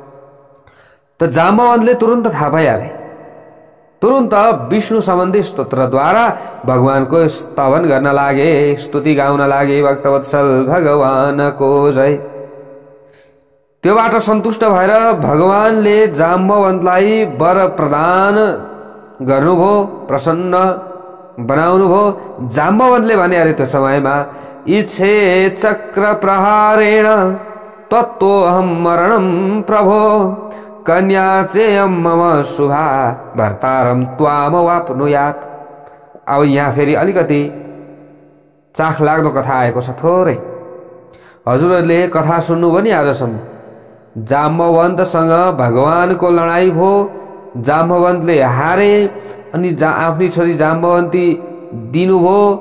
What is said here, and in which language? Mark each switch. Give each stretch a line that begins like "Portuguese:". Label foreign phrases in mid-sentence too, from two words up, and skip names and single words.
Nepali: त जाम्बवन्तले तुरुन्त थाहा पाइहाले। तुरुन्त विष्णु सम्बन्धी स्तोत्रद्वारा भगवानको स्तवन गर्न लागे, स्तुति गाउन लागे। भक्तवत्सल भगवानको जय। त्योबाट सन्तुष्ट भएर भगवानले जाम्बवन्तलाई वर प्रदान गर्नुभयो, प्रसन्न बनाउनुभयो। जाम्बवन्तले भने अरे त्यो समयमा,
Sanskrit: इच्छे चक्र प्रहारेण तत्त्वोऽहं मरणं प्रभो, कन्या चेयं मम शुभा भर्तारं त्वाम वाप्नुयात्।
Nepali: अब यहाँ फेरि अलिकति चाख लाग्दो कथा आएको छ थोरै। हजुरहरूले कथा सुन्नुभयो नि आजसम्म। जाम्बवन्तसँग भगवानको लडाइँ भयो, जाम्बवन्तले हारे, अनि आफ्नी छोरी जाम्बवन्ती दिनुभयो।